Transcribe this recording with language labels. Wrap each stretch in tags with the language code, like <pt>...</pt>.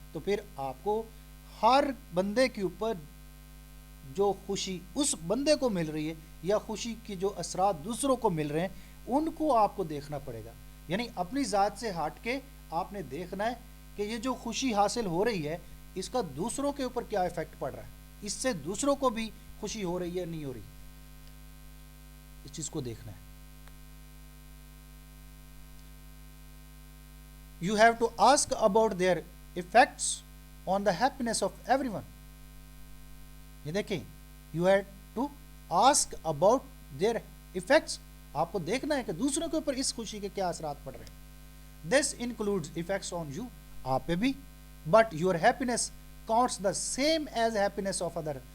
<ur>تو پھر آپ کو ہر بندے کے اوپر جو خوشی اس بندے کو مل رہی ہے، یا خوشی کی جو اثرات دوسروں کو مل رہے ہیں، ان کو آپ کو دیکھنا پڑے گا. یعنی اپنی ذات سے ہٹ کے آپ نے دیکھنا ہے کہ یہ جو خوشی حاصل ہو رہی ہے اس کا دوسروں کے اوپر کیا ایفیکٹ پڑ رہا ہے، اس سے دوسروں کو بھی خوشی ہو رہی ہے نہیں ہو رہی، اس چیز کو دیکھنا ہے.</ur> <en>You have to ask about their effects on the happiness of everyone.</en> <ur>یہ دیکھیں،</ur> <en>you have to ask about their effects,</en> <ur>آپ کو دیکھنا ہے کہ دوسروں کے اوپر اس خوشی کے کیا اثرات پڑ رہے ہیں.</ur> <en>this includes effects on you,</en> <ur>آپ پہ بھی،</ur> <en>But your happiness counts the same as happiness of other.</en>